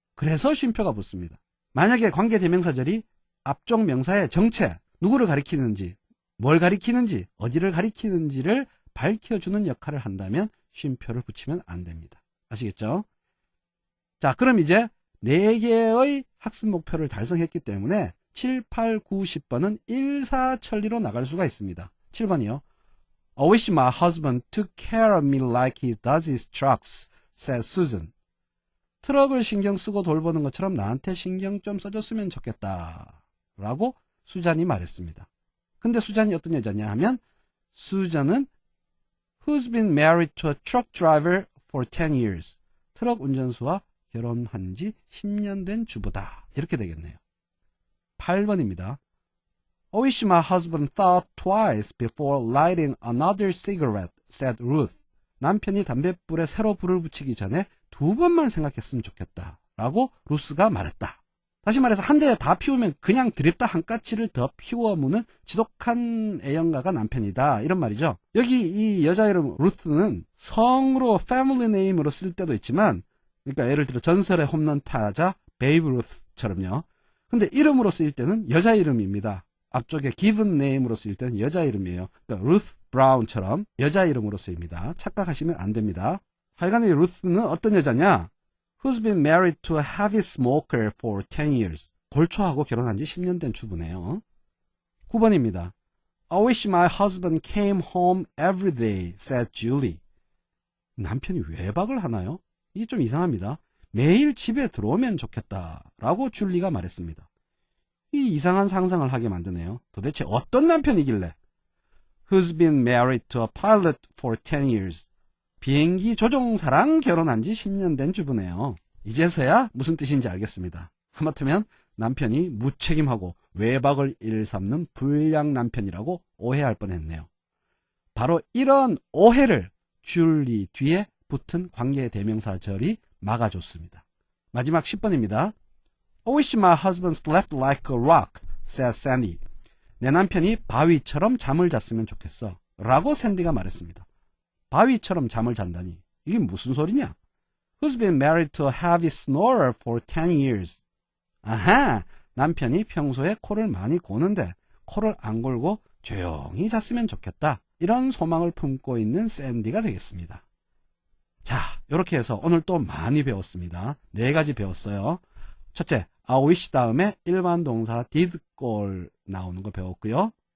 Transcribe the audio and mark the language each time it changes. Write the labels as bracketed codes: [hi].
[ko] 그래서 쉼표가 붙습니다. 만약에 관계대명사절이 앞쪽 명사의 정체, 누구를 가리키는지, 뭘 가리키는지, 어디를 가리키는지를 밝혀주는 역할을 한다면 쉼표를 붙이면 안 됩니다. 아시겠죠? 자, 그럼 이제 4개의 학습 목표를 달성했기 때문에 7, 8, 9, 10번은 일사천리로 나갈 수가 있습니다. 7번이요. [en] I wish my husband took care of me like he does his trucks, said Susan. [ko] 트럭을 신경 쓰고 돌보는 것처럼 나한테 신경 좀 써줬으면 좋겠다. 라고 수잔이 말했습니다. 근데 수잔이 어떤 여자냐 하면 수잔은 [en] who's been married to a truck driver for 10 years. [ko] 트럭 운전수와 결혼한 지 10년 된 주부다. 이렇게 되겠네요. 8번입니다. [en] I wish my husband thought twice before lighting another cigarette, said Ruth. [ko] 남편이 담뱃불에 새로 불을 붙이기 전에 2번만 생각했으면 좋겠다. 라고 루스가 말했다. 다시 말해서 한 대에 다 피우면 그냥 드립다 한 가지를 더 피워무는 지독한 애영가가 남편이다. 이런 말이죠. 여기 이 여자 이름 루스는 성으로 패밀리 네임으로 쓸 때도 있지만, 그러니까 예를 들어 전설의 홈런 타자 베이브 루스처럼요. 근데 이름으로 쓰일 때는 여자 이름입니다. 앞쪽에 given name으로 쓰일 때는 여자 이름이에요. 그러니까 루스 브라운처럼 여자 이름으로 쓰입니다. 착각하시면 안 됩니다. 하여간 이 루스는 어떤 여자냐? [en] Who's been married to a heavy smoker for 10 years. [ko] 골초하고 결혼한 지 10년 된 주부네요. 9번입니다. [en] I wish my husband came home every day, said Julie. [ko] 남편이 외박을 하나요? 이게 좀 이상합니다. 매일 집에 들어오면 좋겠다 라고 줄리가 말했습니다. 이 이상한 상상을 하게 만드네요. 도대체 어떤 남편이길래? [en] Who's been married to a pilot for 10 years. [ko] 비행기 조종사랑 결혼한 지 10년 된 주부네요. 이제서야 무슨 뜻인지 알겠습니다. 하마터면 남편이 무책임하고 외박을 일삼는 불량 남편이라고 오해할 뻔했네요. 바로 이런 오해를 줄리 뒤에 붙은 관계대명사절이 막아줬습니다. 마지막 10번입니다. [en] I wish my husband slept like a rock, said Sandy. [ko] 내 남편이 바위처럼 잠을 잤으면 좋겠어. 라고 샌디가 말했습니다. 바위처럼 잠을 잔다니. 이게 무슨 소리냐? [en] Who's been married to a heavy snorer for 10 years. [ko] 아하! 남편이 평소에 코를 많이 고는데 코를 안 골고 조용히 잤으면 좋겠다. 이런 소망을 품고 있는 샌디가 되겠습니다. 자, 이렇게 해서 오늘 또 많이 배웠습니다. 4가지 배웠어요. 첫째, I wish 다음에 일반 동사 did 꼴 나오는 거 배웠고요.